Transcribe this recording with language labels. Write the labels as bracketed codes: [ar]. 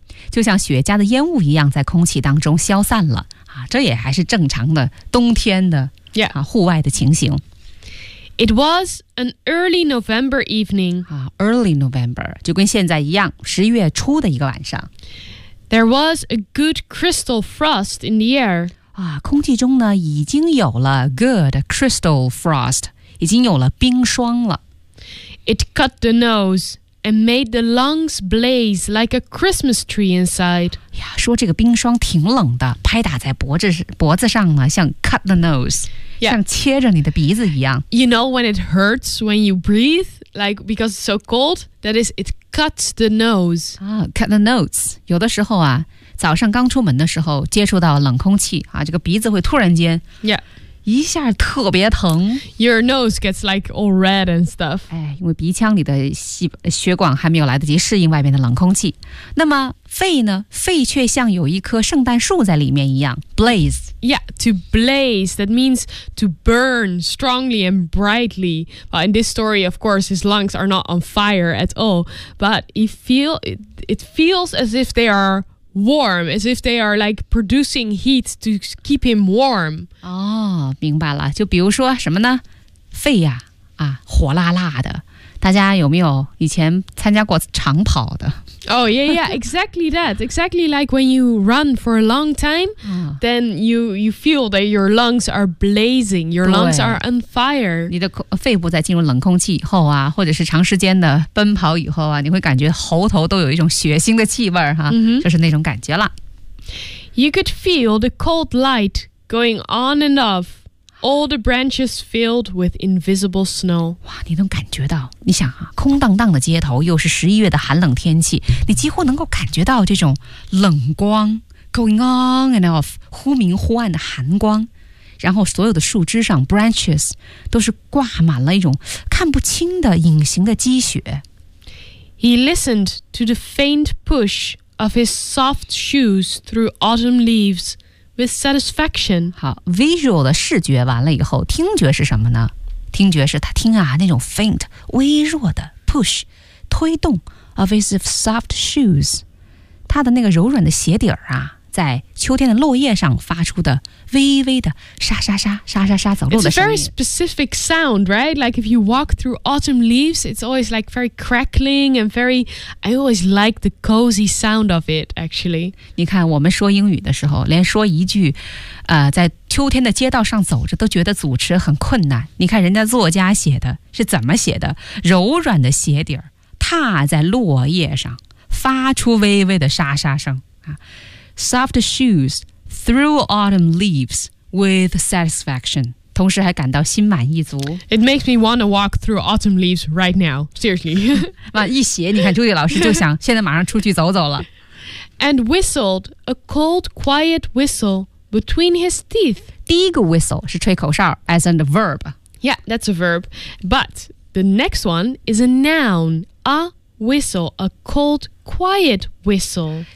[zh] 就像雪茄的烟雾一样在空气当中消散了。这也还是正常的冬天的户外的情形。 [en] It was an early November evening. Early November, [zh] 就跟现在一样，十一月初的一个晚上。 [en] There was a good crystal frost in the air. [zh] 空气中呢已经有了 [en] good crystal frost, [zh] 已经有了冰霜了。 [en] It cut the nose and made the lungs blaze like a Christmas tree inside. [zh] 说这个冰霜挺冷的，拍打在脖子上呢，像 [en] cut the nose。 Yeah. [zh] 像切着你的鼻子一样。 [en] You know when it hurts when you breathe, like because it's so cold, that is, it cuts the nose. Cut the nose. [zh] 有的时候啊，早上刚出门的时候接触到冷空气啊，这个鼻子会突然间 一下特别疼。 [en] Your nose gets like all red and stuff. [zh] 因为鼻腔里的血管还没有来得及适应外面的冷空气。那么肺呢？肺却像有一棵圣诞树在里面一样 ，blaze。 [en] Yeah, to blaze, that means to burn strongly and brightly. But in this story, of course, his lungs are not on fire at all. But it feels as if they are warm, as if they are like producing heat to keep him warm. [zh] 明白了。就比如说什么呢？肺呀，火辣辣的。大家有没有以前参加过长跑的？ [en] Oh, yeah, exactly that. Exactly like when you run for a long time, then you feel that your lungs are blazing, your lungs are on fire. [zh] 你的肺部在进入冷空气以后啊，或者是长时间的奔跑以后啊，你会感觉喉头都有一种血腥的气味儿，就是那种感觉了。 [en] You could feel the cold light going on and off, all the branches filled with invisible snow. [zh] 哇，你能感觉到。你想啊，空荡荡的街头，又是十一月的寒冷天气，你几乎能够感觉到这种冷光 [en] going on and off， [zh] 忽明忽暗的寒光。然后所有的树枝上 branches 都是挂满了一种看不清的隐形的积雪。 [en] He listened to the faint push of his soft shoes through autumn leaves with satisfaction. [zh] 好 ，visual 的视觉完了以后，听觉是什么呢？听觉是他听啊，那种 faint 微弱的 push 推动 [en] of his soft shoes， [zh] 他的那个柔软的鞋底儿啊，在秋天的落叶上发出的微微的沙沙沙沙沙沙走路的声音。 [en] It's a very specific sound, right? Like if you walk through autumn leaves, it's always like very crackling and very. I always like the cozy sound of it, actually. [zh] 你看，我们说英语的时候，连说一句，在秋天的街道上走着都觉得组织很困难。你看人家作家写的是怎么写的？柔软的鞋底儿踏在落叶上，发出微微的沙沙声啊。 [en] Soft shoes through autumn leaves with satisfaction. [zh] 同时还感到心满意足。 [en] It makes me want to walk through autumn leaves right now. Seriously. [zh] 一写，你看朱迪老师就想现在马上出去走走了。 [en] And whistled a cold, quiet whistle between his teeth. [zh] 第一个 whistle 是吹口哨 [en] as a verb. Yeah, that's a verb. But the next one is a noun. A whistle, a cold, quiet whistle.